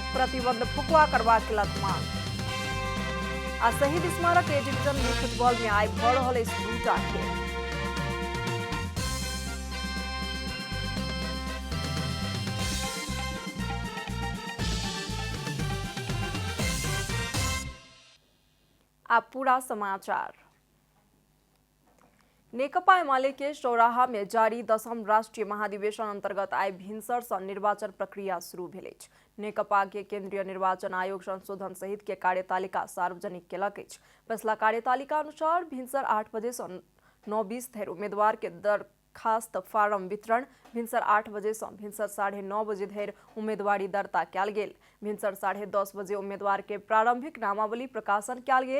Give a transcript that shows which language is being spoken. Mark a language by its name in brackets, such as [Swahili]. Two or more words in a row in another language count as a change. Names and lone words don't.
[Maithili] प्रतिबंध फुकवा करबा केलक मांग। आ शहीद स्मारक ए डिवीजन में फुटबॉल में आइ भ रहल अछि दूटा खेल। अब पूरा समाचार। नेकपा एमाले के चौराहा में जारी 10म राष्ट्रीय महाधिवेशन अंतर्गत आइ भिनसर से निर्वाचन प्रक्रिया शुरू भेल अछि। नेकपा के केंद्रीय निर्वाचन आयोग संशोधन सहित के कार्यतालिका सार्वजनिक केलक अछि। पिछला कार्यतालिका अनुसार भिनसर 8 बजे से 9:20 धरि उम्मीदवार के दरखास्त फार्म वितरण, भिनसर 8 बजे से भिनसर 9:30 बजे धरि उम्मीदवारी दर्ता कयल गेल। भिनसर 10:30 बजे उम्मीदवार के प्रारंभिक नामावली प्रकाशन कयल गेल।